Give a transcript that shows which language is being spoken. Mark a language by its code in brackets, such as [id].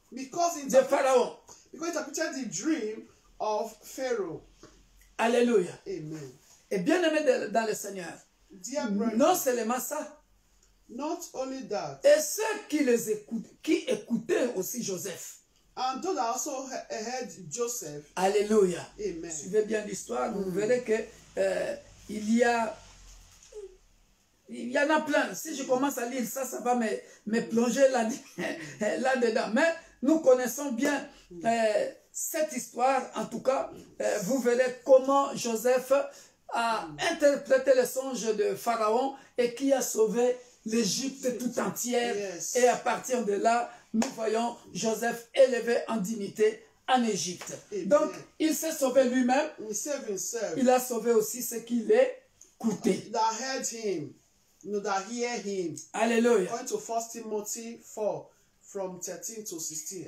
[en] because he [fr] de Pharaon. [en] interpreted the dream of Pharaoh. Alléluia. Amen. [fr] Et bien aimé dans le Seigneur, [en] Dear brethren, [fr] non seulement ça, [en] not only that, [fr] et ceux qui écoutaient aussi Joseph. [en] and those that also heard Joseph. Alléluia. Amen. [fr] Suivez bien l'histoire, vous verrez que il y en a plein. Si je commence à lire ça, ça va me plonger là-dedans. Mais nous connaissons bien cette histoire. En tout cas, vous verrez comment Joseph a interprété les songes de Pharaon et qui a sauvé l'Égypte tout entière. [en] Yes. [fr] Et à partir de là, nous voyons Joseph élevé en dignité en Égypte. Amen. Donc, il s'est sauvé lui-même. [en] He saved himself. [fr] Il a sauvé aussi ceux qui l'écoutaient. [en] That heard him, that hear him. Alléluia. Going to 1 Timothy 4, from 13 to 16.